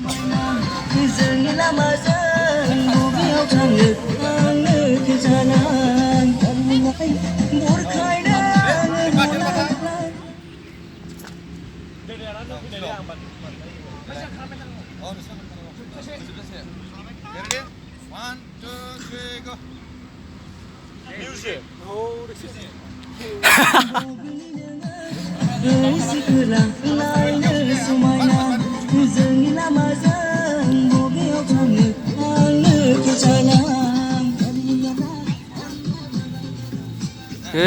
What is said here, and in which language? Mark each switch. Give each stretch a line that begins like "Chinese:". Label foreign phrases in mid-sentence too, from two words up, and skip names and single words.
Bodo: जोंनि लामाजों बबेयाव थांनो आंनो खोन्थानाय बुरखायनो
English: One, two, three, go. Music.
Bodo: जोंनि लामाजों बबेयाव थांनो आंनो खोन्थानाय